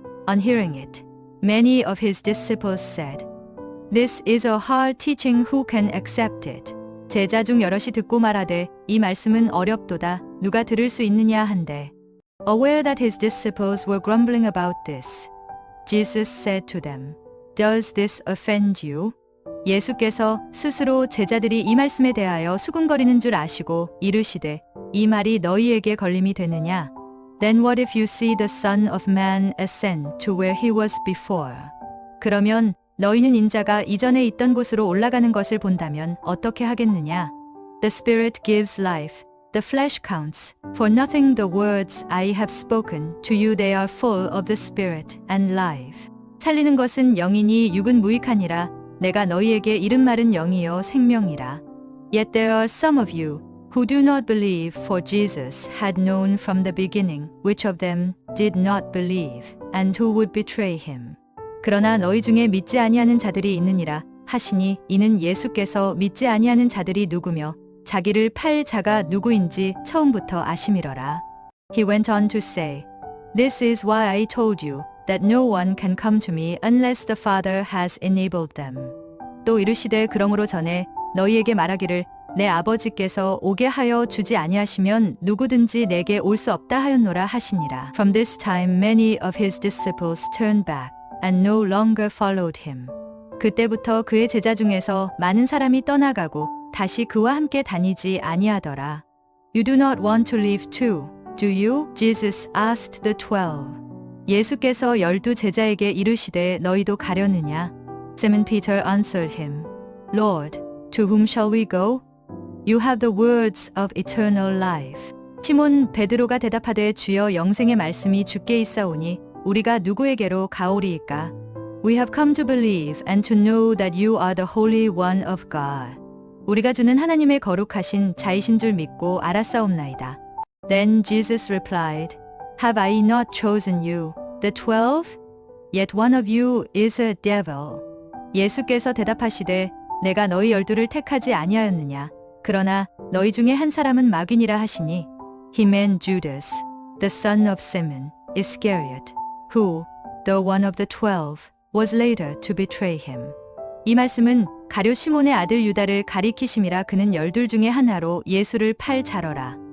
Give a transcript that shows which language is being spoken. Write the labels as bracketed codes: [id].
[en] On hearing it, many of his disciples said, This is a hard teaching. Who can accept it? [ko] 제자 중 여럿이 듣고 말하되 이 말씀은 어렵도다. 누가 들을 수 있느냐 한데. [en] Aware that his disciples were grumbling about this, Jesus said to them, Does this offend you? [ko] 예수께서 스스로 제자들이 이 말씀에 대하여 수군거리는 줄 아시고 이르시되 이 말이 너희에게 걸림이 되느냐? [en] Then what if you see the Son of Man ascend to where he was before? [ko] 그러면 너희는 인자가 이전에 있던 곳으로 올라가는 것을 본다면 어떻게 하겠느냐? [en] The Spirit gives life. The flesh counts for nothing. The words I have spoken to you, they are full of the Spirit and life. [ko] 살리는 것은 영이니 육은 무익하니라. 내가 너희에게 이른 말은 영이요 생명이라. [en] Yet there are some of you who do not believe, for Jesus had known from the beginning which of them did not believe, and who would betray him. [ko] 그러나 너희 중에 믿지 아니하는 자들이 있느니라 하시니 이는 예수께서 믿지 아니하는 자들이 누구며 자기를 팔 자가 누구인지 처음부터 아심이러라. [en] He went on to say, This is why I told you that no one can come to me unless the Father has enabled them. [ko] 또 이르시되 그러므로 전에 너희에게 말하기를 내 아버지께서 오게 하여 주지 아니하시면 누구든지 내게 올 수 없다 하였노라 하시니라. [en] From this time many of his disciples turned back and no longer followed him. [ko] 그때부터 그의 제자 중에서 많은 사람이 떠나가고 다시 그와 함께 다니지 아니하더라. [en] You do not want to leave too, do you? Jesus asked the 12. [ko] 예수께서 12 제자에게 이르시되 너희도 가려느냐? [en] Simon Peter answered him, Lord, to whom shall we go? You have the words of eternal life. [ko] 시몬 베드로가 대답하되 주여 영생의 말씀이 주께 있사오니 우리가 누구에게로 가오리이까? [en] We have come to believe and to know that you are the Holy One of God. [ko] 우리가 주는 하나님의 거룩하신 자이신 줄 믿고 알았사옵나이다. [en] Then Jesus replied, Have I not chosen you, the 12? Yet one of you is a devil. [ko] 예수께서 대답하시되 내가 너희 12를 택하지 아니하였느냐? 그러나 너희 중에 한 사람은 마귀니라 하시니 [en] He meant Judas, the son of Simon Iscariot, who, though one of the 12, was later to betray him. [ko] 이 말씀은 가룟 시몬의 아들 유다를 가리키심이라. 그는 12 중에 하나로 예수를 팔 자러라.